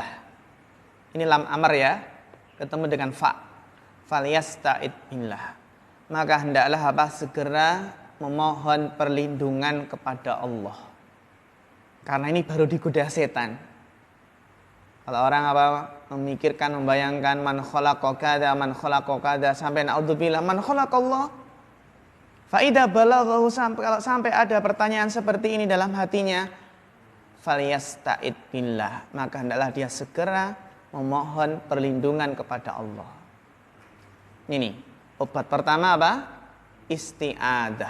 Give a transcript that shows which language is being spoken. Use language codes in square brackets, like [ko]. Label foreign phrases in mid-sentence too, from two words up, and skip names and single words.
[id] Ini [ar] lam amr [id] ya, ketemu dengan fa. [ar] Falyasta'id billah. [id] Maka hendaklah segera memohon perlindungan kepada Allah. Karena ini baru digoda setan. Kalau orang memikirkan, membayangkan [ar] man khalaqa [id] kada sampai naudzubillah [ar] man khalaqallah. Fa idza balaghahu, [id] kalau sampai ada pertanyaan seperti ini dalam hatinya, [ar] falyasta'id billah, [id] maka hendaklah dia segera memohon perlindungan kepada Allah. Ini obat pertama apa? [ar] Isti'adah.